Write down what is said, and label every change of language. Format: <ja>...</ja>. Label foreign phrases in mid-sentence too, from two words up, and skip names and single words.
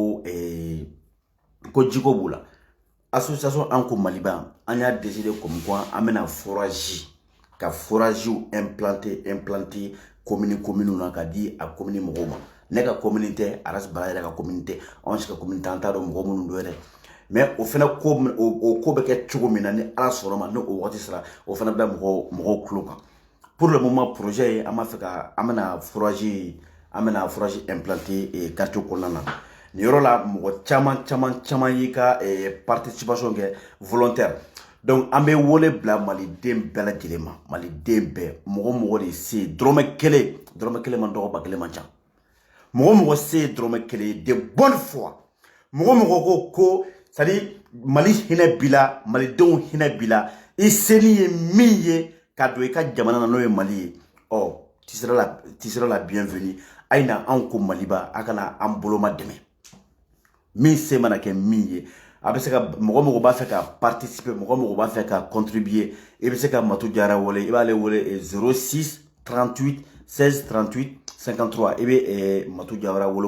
<bm>ko jiko b'u la association an ko Maliba an y'a</bm> <fr>décidé comme quoi</fr> <bm>an bɛna</bm> <fr>forage implanter</fr> <bm>commune na ka di a commune mɔgɔw ma ne ka commune tɛ Aras Bala yɛrɛ ka commune tɛ anw si ka commune tɛ an t'a dɔn mɔgɔ minnu don yɛrɛ mais o fana ko bɛ kɛ cogo min na ni Ala sɔnna ma ni o waati sera o fana bɛ mɔgɔw tulo kan</bm> <fr>pour le moment projet</fr> <bm>an b'a fɛ ka an bɛna</bm> <fr>forage implanter</fr> <bm>quartier kɔnɔna na ni yɔrɔ la mɔgɔ caman y'i ka participation kɛ volontaire donc an bɛ wele bila maliden bɛɛ lajɛlen ma maliden bɛɛ mɔgɔ de se dɔrɔmɛ kelen man dɔgɔ ba kelen man ca mɔgɔ se dɔrɔmɛ kelen de</bm> <fr>bonne foi</fr> <bm>mɔgɔ ko</bm> <fr>c'est à dire</fr> <bm>Mali hinɛ bila malidenw hinɛ bila i seni ye min ye ka don i ka jamana na n'o ye Mali ye</bm> <fr>tu seras la bienvenue</fr> <bm>aina an ko Maliba a kana an boloma dɛmɛ min se mana kɛ min ye a bɛ se ka mɔgɔ b'a fɛ ka participer mɔgɔ b'a fɛ ka contribuer i bɛ se ka Matu Jara wele i b'ale wele 06 38 16 38 53 i bɛ Matu Jara wele</bm>